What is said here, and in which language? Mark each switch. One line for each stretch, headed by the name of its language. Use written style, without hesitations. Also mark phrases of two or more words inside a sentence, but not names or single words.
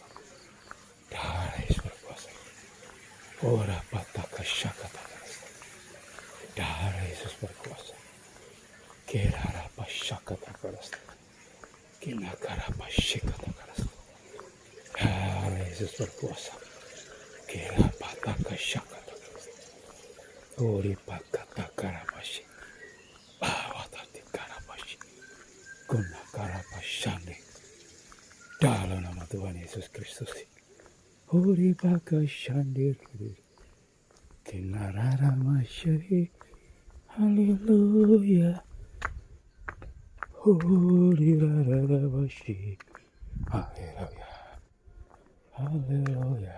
Indonesian: Darah Yesus berkuasa. Ora pataka shakata karasta. Darah Yesus berkuasa. Karabashi kata karasta. Kinakarabashi kata karasta. Darah Yesus berkuasa. Kirapataka shakata karasta. Ori pakata karabashi. Lawatati karabashi. Kuna karabashani. Dalam nama Tuhan Yesus Kristus. Ori pakashandi. Kinarara masyari. Haleluya. Ori rarabashi. Haleluya. Haleluya.